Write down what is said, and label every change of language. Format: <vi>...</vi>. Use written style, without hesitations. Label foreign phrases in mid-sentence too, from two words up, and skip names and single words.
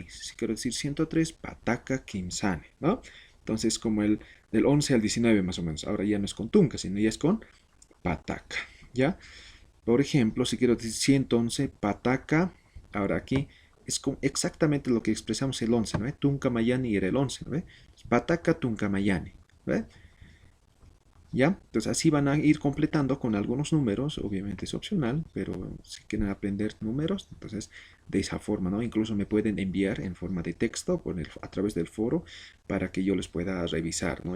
<es>Si quiero decir 103,</es> <ay>pataca, kimsane,</ay> <es>¿no? Entonces, como del 11 al 19 más o menos. Ahora ya no es con tunca, sino ya es con pataca, ¿ya? Por ejemplo, si quiero decir 111, pataca, ahora aquí es exactamente lo que expresamos el 11, ¿no?</es> <ay>Tunca mayani</ay> <es>era el 11, ¿no?</es> <ay>Pataca, tunca mayani,</ay> <es>¿ve? ¿Ya? Entonces así van a ir completando con algunos números, obviamente es opcional, pero si quieren aprender números, entonces de esa forma, ¿no? Incluso me pueden enviar en forma de texto a través del foro para que yo les pueda revisar, ¿no?</es>